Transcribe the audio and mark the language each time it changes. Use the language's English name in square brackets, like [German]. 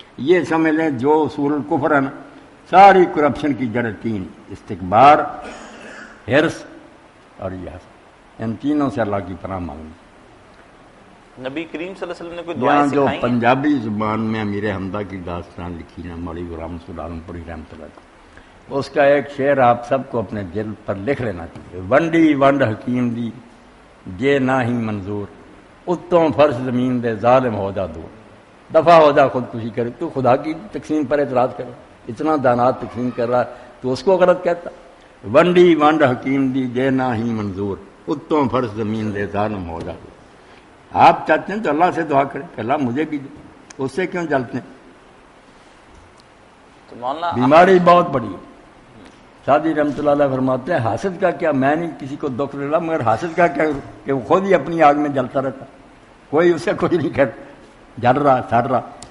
[Urdu] یہ سمجھ لیں جو اصول الکفر ہے نا، ساری کرپشن کی جڑ تین: استکبار، حرص اور یہ حسد. ان تینوں سے اللہ کی پناہ مانگنی. نبی کریم صلی اللہ علیہ وسلم نے کوئی یہاں دعائیں جو سکھائی ہیں؟ پنجابی زبان میں امیر حمدہ کی داستان لکھی نا، مولوی غلام رسول عالم پوری رحمۃ اللہ، اس کا ایک شعر آپ سب کو اپنے دل پر لکھ لینا چاہیے. [Punjabi] ونڈی ونڈ حکیم دی جے نہ ہی منظور، اتوں فرش زمین دے ظالم ہو جا دور. [Urdu] دفع ہو جا خودکشی کرے. تو خدا کی تقسیم پر اعتراض کرے، اتنا دانات تقسیم کر رہا تو اس کو غلط کہتا. [Punjabi] ونڈی ونڈ حکیم دی جے نہ ہی منظور، اتوں فرش زمین دے ظالم ہو جا دور. [Urdu] آپ چاہتے ہیں تو اللہ سے دعا کریں کہ اللہ مجھے بھی دے. اس سے کیوں جلتے ہیں؟ تو مولانا بیماری بہت بڑی ہے. شادی رحمۃ اللہ علیہ فرماتے ہیں حاسد کا کیا، میں نہیں کسی کو دکھ دے رہا، مگر حاسد کا کیا کہ وہ خود ہی اپنی آگ میں جلتا رہتا، کوئی اسے کوئی نہیں کرتا، جل رہا سڑ رہا.